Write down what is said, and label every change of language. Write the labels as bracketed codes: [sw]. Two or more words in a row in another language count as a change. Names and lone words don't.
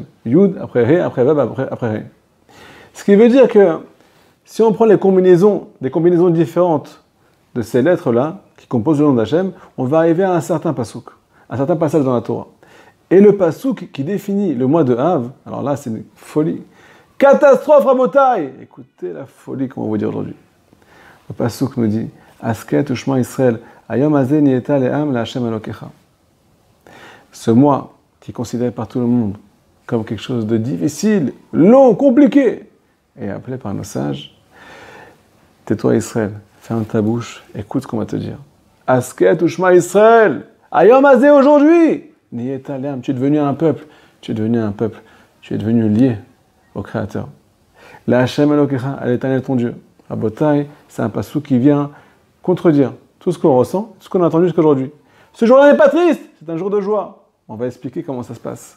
[fr] Yud, après Ré, après Vav, après Ré. Ce qui veut dire que si on prend des combinaisons différentes de ces lettres-là, qui composent le nom d'Hachem, on va arriver à un certain pasouk, un certain passage dans la Torah. Et le pasouk qui définit le mois de Av, alors là c'est une folie. Catastrophe Rabotai! Écoutez la folie qu'on va vous dire aujourd'hui. [he] Le pasouk nous dit הסכת ושמע ישראל היום הזה נהיית לעם לה' אלוהיך. [fr] Ce mois qui est considéré par tout le monde comme quelque chose de difficile, long, compliqué, est appelé par nos sages. Tais-toi Israël, ferme ta bouche, écoute ce qu'on va te dire. [he] הסכת ושמע ישראל היום הזה [fr] aujourd'hui, [he] נהיית לעם, [fr] tu es devenu un peuple, tu es devenu lié au Créateur. [he] לה' אלוהיך, [fr] à l'Éternel ton Dieu. À Botaï, c'est un passou qui vient contredire tout ce qu'on ressent, tout ce qu'on a entendu jusqu'à aujourd'hui. Ce jour-là n'est pas triste, c'est un jour de joie. On va expliquer comment ça se passe.